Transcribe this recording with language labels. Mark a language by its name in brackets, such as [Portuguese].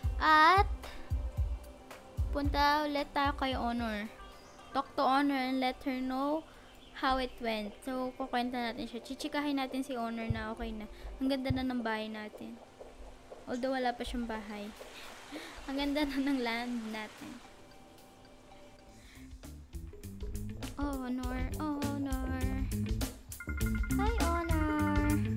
[Filipino] At, punta ulit tayo kay Honor. [English] Talk to Honor and let her know how it went. [Filipino] So, kukwenta natin siya. Chichikahin natin si Honor na okay na. Ang ganda na ng bahay natin. Although wala pa siyang bahay. Ang ganda na ng land natin. Honor, Honor. Hi, Honor.